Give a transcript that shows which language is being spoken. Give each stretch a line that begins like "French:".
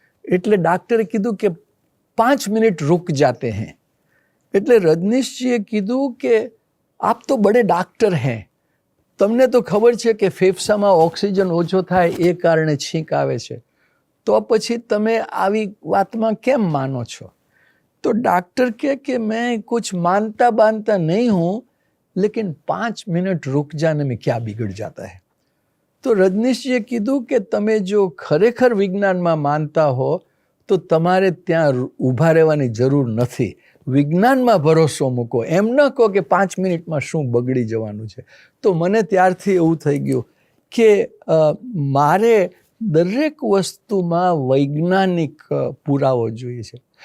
Gujarati: એટલે ડાક્ટરે કીધું કે
Hindi: 5 મિનિટ રૂક જાતે हैं.
Gujarati: એટલે રજનીશજીએ કીધું કે
Hindi: આપ તો બડે ડાક્ટર हैं,
Gujarati: તમને તો ખબર છે કે ફેફસામાં ઓક્સિજન ઓછો થાય એ કારણે છીંક આવે છે, તો પછી તમે આવી વાતમાં કેમ માનો છો? તો डॉक्टर કે
Hindi: मैं कुछ मानता बानता नहीं हूँ, लेकिन 5 मिनट रुक जाने में क्या बिगड़ जाता है.
Gujarati: તો રજનીશજીએ કીધું કે તમે જો ખરેખર વિજ્ઞાનમાં માનતા હો તો તમારે ત્યાં ઊભા રહેવાની જરૂર નથી. વિજ્ઞાનમાં ભરોસો મૂકો, એમ ન કહો કે 5 મિનિટમાં શું બગડી જવાનું છે. તો મને ત્યારથી એવું થઈ ગયું કે મારે દરેક વસ્તુમાં વૈજ્ઞાનિક પુરાવો જોઈએ છે.